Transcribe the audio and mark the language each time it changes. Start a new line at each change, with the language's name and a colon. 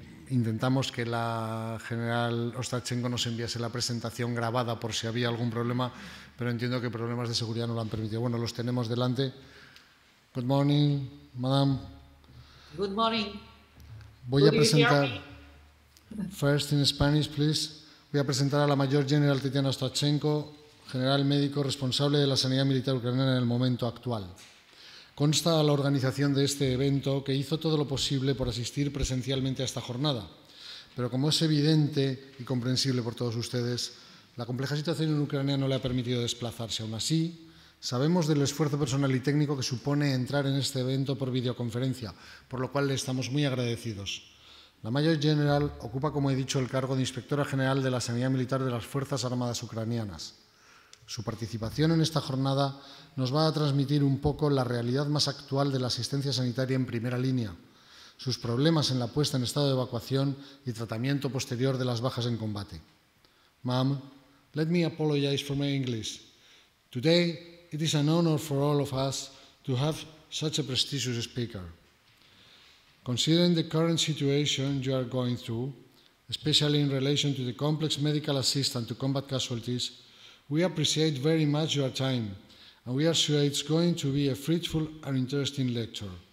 Spanish: Intentamos que la general Ostachenko nos enviase la presentación grabada por si había algún problema, pero entiendo que problemas de seguridad no lo han permitido. Bueno, los tenemos delante.
English: Good morning, madam. Good morning.
Spanish: Voy a presentar,
English: first in Spanish, please.
Spanish: Voy a presentar a la Mayor General Tetiana Ostachenko, general médico responsable de la sanidad militar ucraniana en el momento actual. Consta a la organización de este evento que hizo todo lo posible por asistir presencialmente a esta jornada, pero como es evidente y comprensible por todos ustedes, la compleja situación en Ucrania no le ha permitido desplazarse. Aún así, sabemos del esfuerzo personal y técnico que supone entrar en este evento por videoconferencia, por lo cual le estamos muy agradecidos. La Mayor General ocupa, como he dicho, el cargo de Inspectora General de la Sanidad Militar de las Fuerzas Armadas Ucranianas. Su participación en esta jornada nos va a transmitir un poco la realidad más actual de la asistencia sanitaria en primera línea, sus problemas en la puesta en estado de evacuación y tratamiento posterior de las bajas en combate.
English: Ma'am, let me apologize for my English. Today, it is an honor for all of us to have such a prestigious speaker. Considering the current situation you are going through, especially in relation to the complex medical assistance to combat casualties, we appreciate very much your time, and we are sure it's going to be a fruitful and interesting lecture.